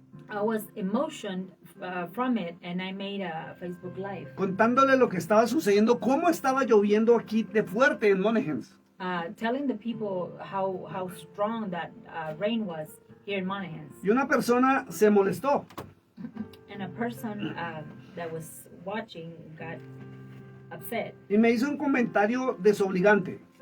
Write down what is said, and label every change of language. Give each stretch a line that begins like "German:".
English: I was emotioned from it, and I made a Facebook Live
Spanish: Contándole lo que estaba sucediendo, cómo estaba lloviendo aquí de fuerte en Monahans.
English: telling the people how strong that rain was here in Monahans.
Spanish: Y una persona se molestó
English: And a person that was watching got upset,
Spanish: y me hizo un comentario desobligante.